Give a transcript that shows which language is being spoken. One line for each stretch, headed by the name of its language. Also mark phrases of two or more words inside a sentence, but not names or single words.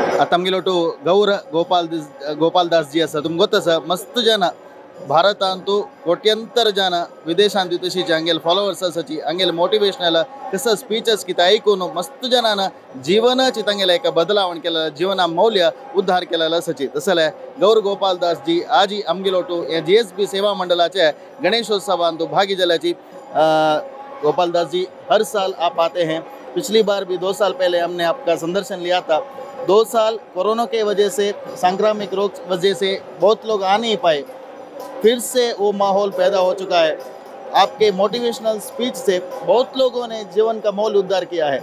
Konkani: आता आमगे गौर गोपाल दास जी आसा तुमकां गोत आसा मस्त जन भारतांतू कोट्यंतर जन विदेशांत तशीच हांगेल फॉलोवर्स आसाची हांगेल मोटिवेशनल कसं स्पीचस कितें ऐकून मस्त जनान जीवनच तांगेले एक बदलावण केलेला जीवना मौल्य उद्धार केलेला आसाची तसले गौर गोपाल दास जी आज ही आमगेलोटू GSB सेवा मंडलाचे गणेशोत्सवांतू भागी जाल्याची गोपाल दास जी
Hindi: हर साल आप आते हैं। पिछली बार भी 2 साल पहले हमने आपका संदर्शन लिया था। 2 साल कोरोना के वजह से सांक्रामिक रोग वजह से बहुत लोग आ नहीं पाए, फिर से वो माहौल पैदा हो चुका है। आपके
English: motivational speech
Hindi: से बहुत लोगों ने जीवन का मोल उद्धार किया है।